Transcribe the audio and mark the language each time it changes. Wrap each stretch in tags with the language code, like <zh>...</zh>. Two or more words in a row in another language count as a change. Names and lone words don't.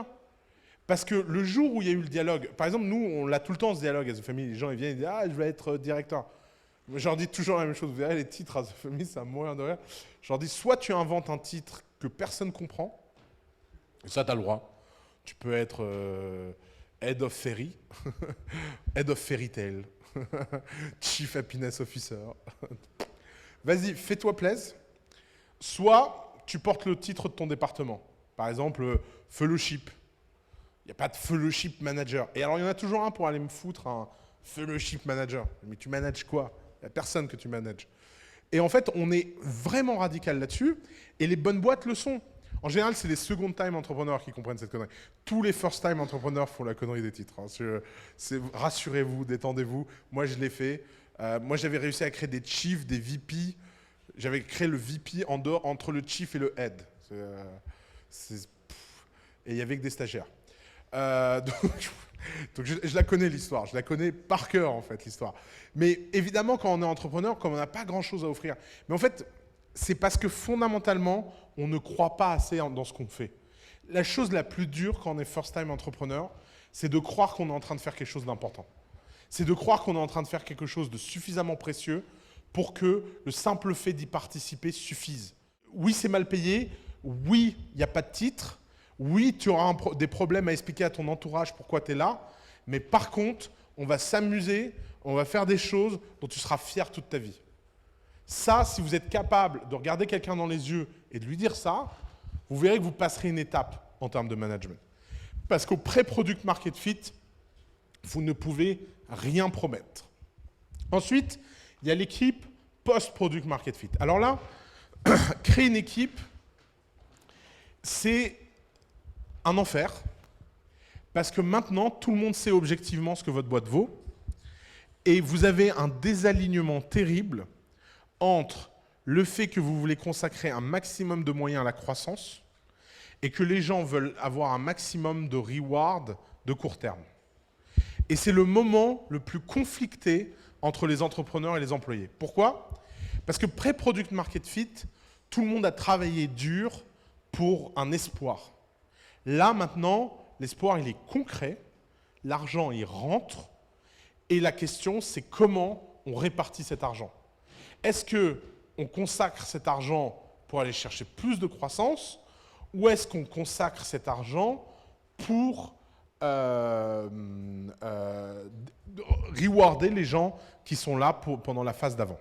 <fr>Parce que le jour où il y a eu le dialogue, par exemple, nous, on l'a tout le temps ce dialogue à The Family. Les gens, ils viennent et disent « Ah, je vais être directeur ». Je leur dis toujours la même chose. Vous verrez, les titres à The Family, ça me mourir de rire. Je leur dis, soit tu inventes un titre que personne comprend, et ça, tu as le droit. Tu peux être</fr> <en>Head of Fairy, Head of Fairy Tale, Chief Happiness Officer.</en> <fr>Vas-y, fais-toi plaisir. Soit tu portes le titre de ton département. Par exemple, Fellowship. Il n'y a pas de</fr> <en>Fellowship Manager.</en> <fr>Et alors, il y en a toujours un pour aller me foutre un</fr> <en>Fellowship Manager.</en> <fr>Mais tu manages quoi? Il n'y a personne que tu manages. Et en fait, on est vraiment radical là-dessus. Et les bonnes boîtes le sont. En général, c'est les</fr> <en>second-time entrepreneurs</en> <fr>qui comprennent cette connerie. Tous les</fr> <en>first-time entrepreneurs</en> <fr>font la connerie des titres. Rassurez-vous, détendez-vous. Moi, je l'ai fait. Moi, j'avais réussi à créer des chiefs, des VP. J'avais créé le VP en dehors, entre le chief et le head. Et il n'y avait que des stagiaires. Donc je la connais l'histoire, je la connais par cœur en fait l'histoire. Mais évidemment quand on est entrepreneur, comme on n'a pas grand chose à offrir, mais en fait c'est parce que fondamentalement on ne croit pas assez dans ce qu'on fait. La chose la plus dure quand on est</fr> <en>first time entrepreneur,</en> <fr>c'est de croire qu'on est en train de faire quelque chose d'important. C'est de croire qu'on est en train de faire quelque chose de suffisamment précieux pour que le simple fait d'y participer suffise. Oui, c'est mal payé, oui, il n'y a pas de titre. Oui, tu auras des problèmes à expliquer à ton entourage pourquoi tu es là, mais par contre, on va s'amuser, on va faire des choses dont tu seras fier toute ta vie. Ça, si vous êtes capable de regarder quelqu'un dans les yeux et de lui dire ça, vous verrez que vous passerez une étape en termes de management. Parce qu'au pré-</fr> <en>product market fit,</en> <fr>vous ne pouvez rien promettre. Ensuite, il y a l'équipe post-</fr> <en>product market fit.</en> <fr>Alors là, créer une équipe, c'est un enfer, parce que maintenant, tout le monde sait objectivement ce que votre boîte vaut, et vous avez un désalignement terrible entre le fait que vous voulez consacrer un maximum de moyens à la croissance et que les gens veulent avoir un maximum de reward de court terme. Et c'est le moment le plus conflicté entre les entrepreneurs et les employés. Pourquoi? Parce que pré-</fr> <en>product market fit,</en> <fr>tout le monde a travaillé dur pour un espoir. Là, maintenant, l'espoir, il est concret, l'argent, il rentre, et la question, c'est comment on répartit cet argent. Est-ce qu'on consacre cet argent pour aller chercher plus de croissance, ou est-ce qu'on consacre cet argent pour rewarder les gens qui sont là pendant la phase d'avant?</fr>